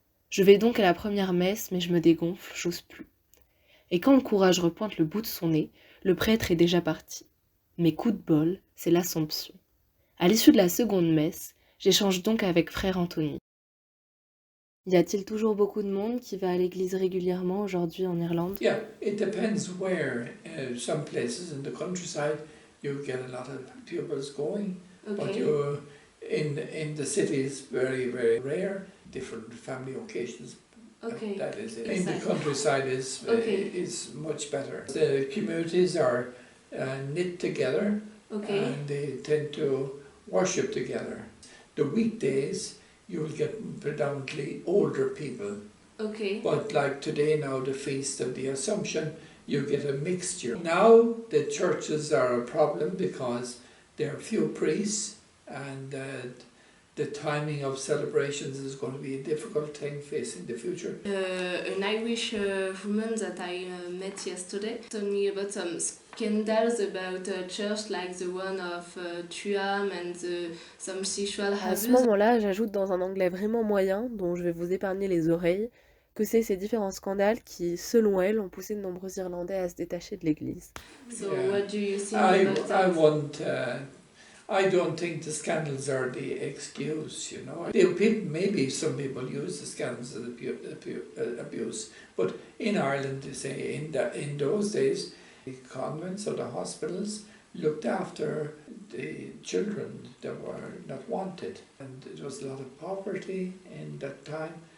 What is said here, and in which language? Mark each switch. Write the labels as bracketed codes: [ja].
[fr] Je vais donc à la première messe, mais je me dégonfle, j'ose plus. Et quand le courage repointe le bout de son nez, le prêtre est déjà parti. Mais coup de bol, c'est l'Assomption. À l'issue de la seconde messe, j'échange donc avec frère Anthony. Y a-t-il toujours beaucoup de monde qui va à l'église régulièrement aujourd'hui en Irlande? [en] Yeah, it depends where. Some places in the countryside, you get a lot of pupils going, but in the cities, very rare. Different family occasions. Okay. That is it. In the countryside is much better. The communities are knit together, and they tend to worship together. The weekdays, you'll get predominantly older people. But like today now, the Feast of the Assumption, you get a mixture. Now the churches are a problem because there are few priests, and the timing of celebrations is going to be a difficult thing facing the future. An Irish woman that I met yesterday told me about some scandals about a church like the one of Tuam and some sexual abuse. [fr] À ce moment-là, j'ajoute dans un anglais vraiment moyen, dont je vais vous épargner les oreilles, que c'est ces différents scandales qui, selon elle, ont poussé de nombreux Irlandais à se détacher de l'Église. [en] So what do you think about that? I don't think the scandals are the excuse, you know. Maybe some people use the scandals as abuse, but in Ireland, they say in those days, the convents or the hospitals looked after the children that were not wanted, and there was a lot of poverty in that time,